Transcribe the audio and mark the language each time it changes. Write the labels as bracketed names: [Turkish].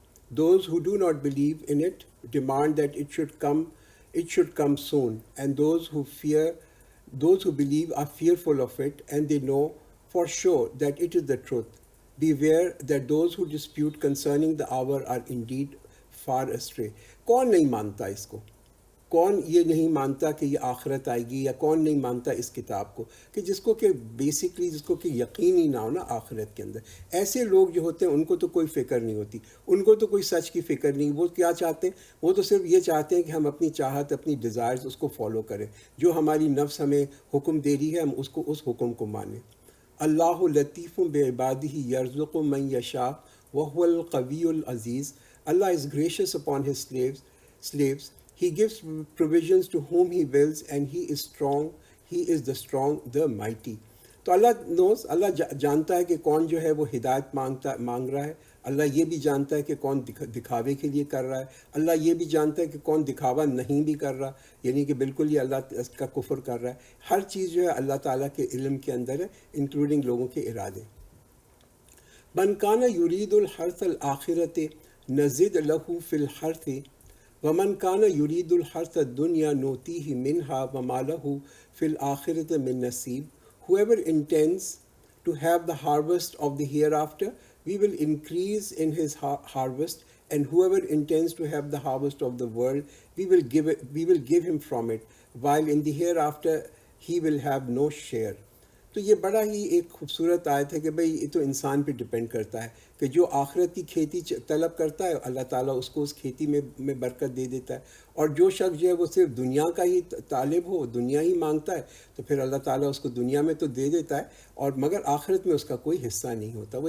[English] Those who do not believe in it demand that it should come soon, and those who believe are fearful of it, and they know for sure that it is the truth. Beware that those who dispute concerning the hour are indeed far astray. [Urdu] کون نہیں مانتا اس کو؟ کون یہ نہیں مانتا کہ یہ آخرت آئے گی، یا کون نہیں مانتا اس کتاب کو کہ جس کو کہ بیسکلی جس کو کہ یقین ہی نہ ہو نا آخرت کے اندر. ایسے لوگ جو ہوتے ہیں ان کو تو کوئی فکر نہیں ہوتی، ان کو تو کوئی سچ کی فکر نہیں. وہ کیا چاہتے ہیں؟ وہ تو صرف یہ چاہتے ہیں کہ ہم اپنی چاہت، اپنی ڈیزائرز اس کو فالو کریں. جو ہماری نفس ہمیں حکم دے رہی ہے ہم اس حکم کو مانیں. [Arabic] اللہ لطیف بعبادہ یرزق من یشاء وہو القوی العزیز. [English] Allah is gracious upon his slaves. He gives provisions to whom he wills, and he is strong. He is the strong, the mighty. [Urdu] تو اللہ جانتا ہے کہ کون جو ہے وہ ہدایت مانگ رہا ہے. اللہ یہ بھی جانتا ہے کہ کون دکھاوے کے لیے کر رہا ہے. اللہ یہ بھی جانتا ہے کہ کون دکھاوا نہیں بھی کر رہا، یعنی کہ بالکل یہ اللہ کا کفر کر رہا ہے. ہر چیز جو ہے اللہ تعالیٰ کے علم کے اندر ہے، انکلوڈنگ لوگوں کے ارادے. [Arabic] من کان یرید الحرث الآخرۃ نزد لہ فی الحرث ومن کان یرید الحرث الدنیا نؤتیہ منہا وما لہ فی الآخرۃ من نصیب. [English] Whoever intends to have the harvest of the hereafter, we will increase in his harvest, and whoever intends to have the harvest of the world, we will give him from it, while in the hereafter he will have no share. [Urdu] تو یہ بڑا ہی ایک خوبصورت آیت ہے کہ بھئی یہ تو انسان پہ ڈپینڈ کرتا ہے کہ جو آخرت کی کھیتی طلب کرتا ہے اللہ تعالیٰ اس کو اس کھیتی میں برکت دے دیتا ہے. اور جو شخص جو ہے وہ صرف دنیا کا ہی طالب ہو، دنیا ہی مانگتا ہے، تو پھر اللہ تعالیٰ اس کو دنیا میں تو دے دیتا ہے اور مگر آخرت میں اس کا کوئی حصہ نہیں ہوتا.